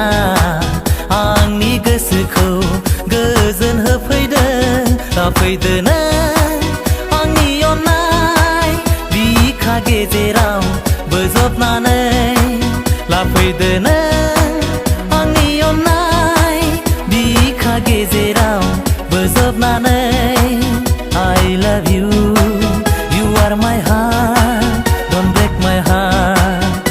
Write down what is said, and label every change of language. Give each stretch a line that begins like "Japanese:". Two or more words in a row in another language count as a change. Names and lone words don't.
Bodo: आंनि गोसोखौ गोजोन होफैदो फैदोना आंनि अननाय बिखा गेजेराव बोजबनानै लाफैदोना आंनि अननाय बिखा गेजेराव बोजबनानै
English: I love you, you are my heart, don't break my heart.